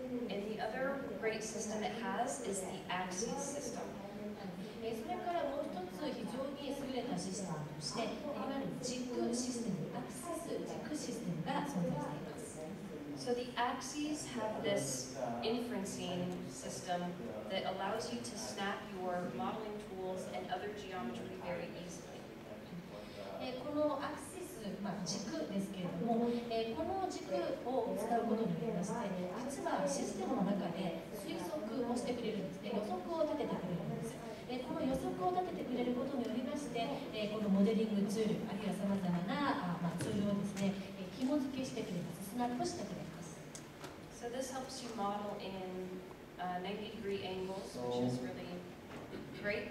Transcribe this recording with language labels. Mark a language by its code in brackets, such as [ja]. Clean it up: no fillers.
[en] And the other great system it has is the axis system. [ja] それからもう一つ非常に優れたシステムとして、いわゆる軸システム、アクセス軸システムが存在しています。 [en] So the axes have this inferencing system that allows you to snap your modeling tools and other geometry very easily. [ja] このアクセス、軸ですけれども、この軸を使うことによりまして、実はシステムの中で推測をしてくれるんですね、予測を立ててくれるんです。この予測を立ててくれることによりまして、このモデリングツール、あるいはさまざまなツールをですね、紐付けしてくれます、スナップしてくれます。 [en] So this helps you model in 90-degree angles, which is really great.